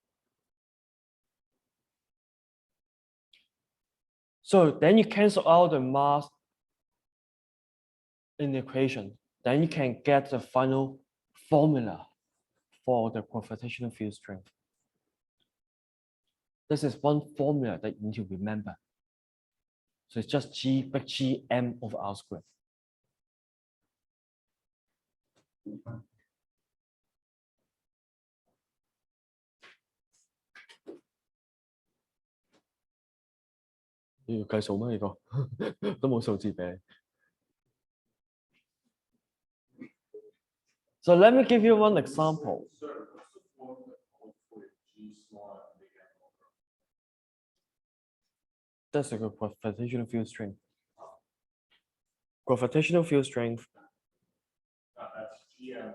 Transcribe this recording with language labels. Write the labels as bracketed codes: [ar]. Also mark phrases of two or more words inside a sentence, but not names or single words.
[en] So then you cancel out the mass in the equation. Then you can get the final formula for the gravitational field strength. This is one formula that you need to remember. So it's just G big G M over R squared. [yue] 要計數咩？呢個都冇數字俾你。 [en] So let me give you one example. That's a gravitational field strength. Gravitational field strength. That's GM.